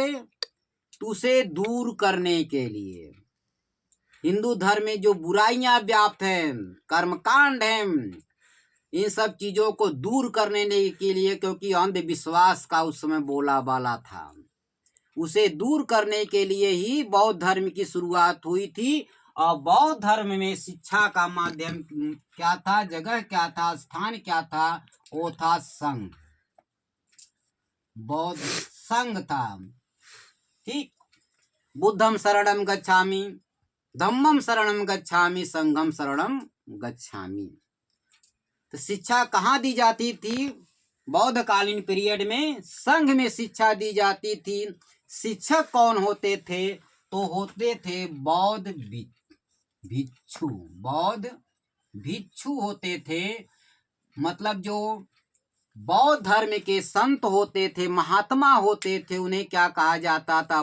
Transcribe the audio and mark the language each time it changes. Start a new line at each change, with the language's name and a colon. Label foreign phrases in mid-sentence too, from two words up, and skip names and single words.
Hindi: तो उसे दूर करने के लिए हिंदू धर्म में जो बुराइयां व्याप्त हैं, कर्मकांड हैं, इन सब चीजों को दूर करने के लिए, क्योंकि अंधविश्वास का उस समय बोला बाला था, उसे दूर करने के लिए ही बौद्ध धर्म की शुरुआत हुई थी। और बौद्ध धर्म में शिक्षा का माध्यम क्या था, जगह क्या था, स्थान क्या था, वो था संघ, बौद्ध संघ था। ठीक,
Pali: बुद्धम शरणम गच्छामि, धम्मम शरणम गच्छामि, संघम शरणम गच्छामि।
Hindi: तो शिक्षा कहाँ दी जाती थी? बौद्ध कालीन पीरियड में संघ में शिक्षा दी जाती थी। शिक्षक कौन होते थे? तो होते थे बौद्ध भिक्षु। बौद्ध भिक्षु होते थे, मतलब जो बौद्ध धर्म के संत होते थे, महात्मा होते थे, उन्हें क्या कहा जाता था?